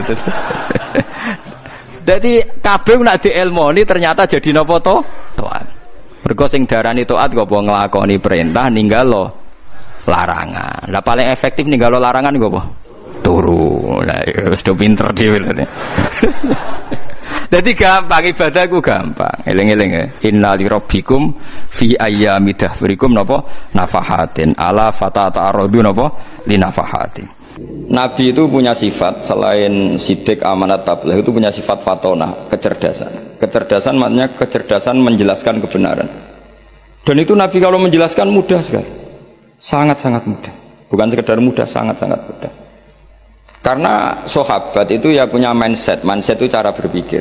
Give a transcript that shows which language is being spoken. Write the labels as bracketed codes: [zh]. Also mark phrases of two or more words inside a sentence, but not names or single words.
[jv] Jadi kabeh nak dielmoni ternyata jadi napa to? Taat. Mergo sing darani taat kok apa nglakoni perintah ninggalo larangan. Lah paling efektif ninggalo larangan iku apa? Turu. Lah wis do pinter dhewe lho. Jadi gampang ibadah ku gampang. Eling-eling ya. [ar] إن لربكم في أيام دهركم napa نفحات ألا فتعرضوا napa لنفحات. [id] Nabi itu punya sifat selain sidik amanat tabligh itu punya sifat fatona, kecerdasan. Kecerdasan maknanya kecerdasan menjelaskan kebenaran. Dan itu Nabi kalau menjelaskan mudah sekali. Sangat-sangat mudah. Bukan sekedar mudah, sangat-sangat mudah. Karena sahabat itu ya punya mindset itu cara berpikir.